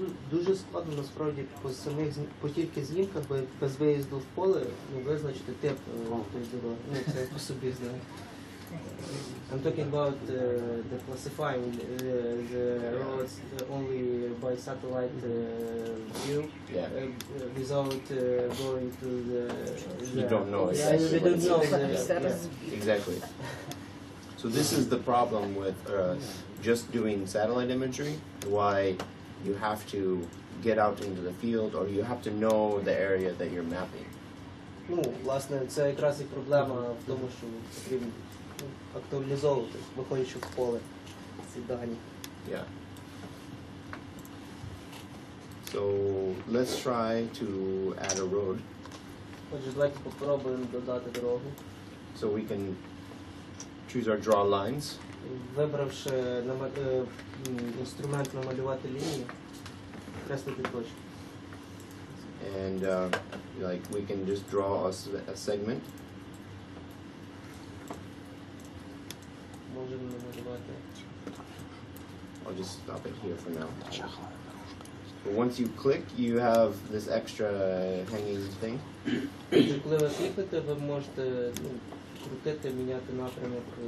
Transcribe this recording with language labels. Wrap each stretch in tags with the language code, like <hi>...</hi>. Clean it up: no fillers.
<uk>Дуже складно насправді по тільки знімках, без виїзду в поле, визначити тип тої дороги. Ну, це по собі знаю.</uk> <en>I'm talking about the classifying the roads only by satellite view, without going to the. You don't know exactly. We don't know. Exactly. So this is the problem with just doing satellite imagery. Why you have to get out into the field, or you have to know the area that you're mapping.</en> <uk>Ну, власне, це якраз і проблема в тому, що потрібно актуалізовувати, виходячи в поле ці дані.</uk> <en>Yeah. So let's try to add a road.</en> <uk>Отже, давайте попробуємо додати дорогу.</uk> <en>So we can choose our draw lines.</en> <uk>Вибравши інструмент намалювати лінію, креслити точки.</uk> <en>And like we can just draw a segment.</en> <uk>Можемо намалювати.</uk> <en>I'll just stop it here for now. But once you click, you have this extra hanging thing.</en> <uk>Коли ви клікнете, ви можете крутити, міняти напрямок.</uk>